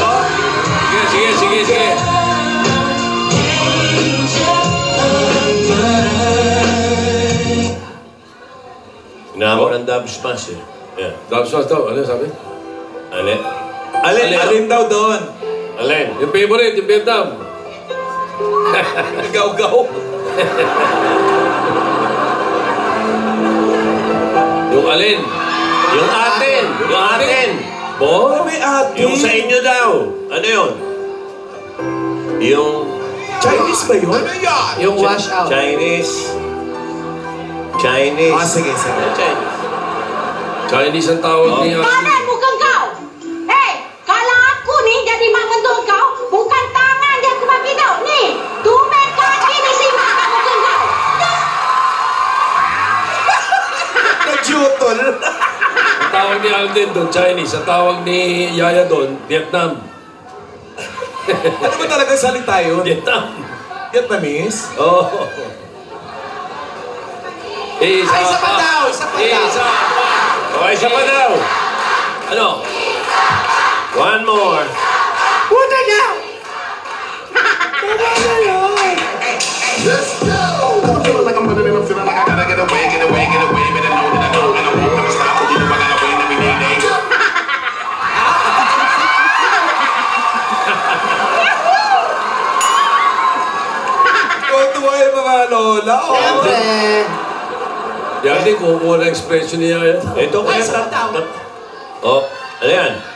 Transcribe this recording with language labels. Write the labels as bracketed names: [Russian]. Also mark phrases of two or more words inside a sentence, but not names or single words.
[Filipino] Sige. Inaamo ng dub smash eh. Yeah. Dubsmash daw. Ano sabi? Alin? Alin? Alin daw doon? Alin? Yung favorite, yung Vietnam. Gaw-gaw. Yung alin? Yung atin! Yung atin! Bo? May ate. Yung sa inyo daw. Ano yun? Yung Chinese ba yun? Ano yun? Yung wash out. Chinese. Sige. Chinese. Chinese ang tawag niya. [Malay] Kanan, bukan kau. Kalau aku ni jadi mak mentua kau, bukan tangan dia aku bagi kau. Ni, tumit kaki ni si mak aku bukan kau. [Filipino] Nag-jutol. Ang tawag ni Alden doon, Chinese. Ang tawag ni Yaya doon, Vietnam. Ano ba talaga salita yun? Vietnam. Vietnamese? Oh. Isa Isa pa daw. Isa pa. O, isa pa daw. Ano? [English] One more. [Filipino] Puta niya! [English] Like I'm better than I'm feeling like I gotta get away, better know that I know, and I won't never stop, but you know I gotta win every day. [Filipino] Tuwa yung mga lola. Siyempre. Yan din, kukuha na expression niya. Ito kaya Oh, ano yan?